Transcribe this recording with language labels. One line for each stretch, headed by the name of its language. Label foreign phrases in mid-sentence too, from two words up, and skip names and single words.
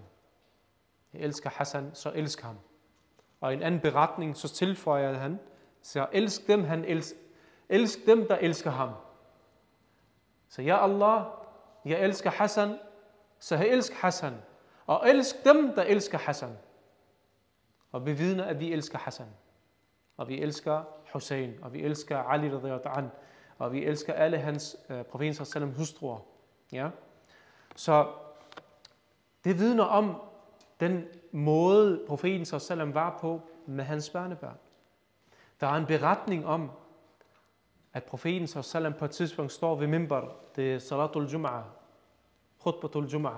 Danish: Jeg elsker Hassan, så elsk ham. Og i en anden beretning, så tilføjer han, så elsk dem, elsk dem, der elsker ham. Så ja Allah, jeg elsker Hassan, så elsk Hassan. Og elsk dem, der elsker Hassan. Og bevidner, at vi elsker Hassan. Og vi elsker Hussein, og vi elsker Ali
Arabic: رضي الله عنه,
Danish: og vi elsker alle hans profeten sallallahu hustruer. Ja? Så det vidner om den måde, profeten sallallahu var på med hans børnebørn. Der er en beretning om, at profeten sallallahu på et tidspunkt står ved mimbar, det er
Arabic: صلاة الجمعة، خطبة الجمعة.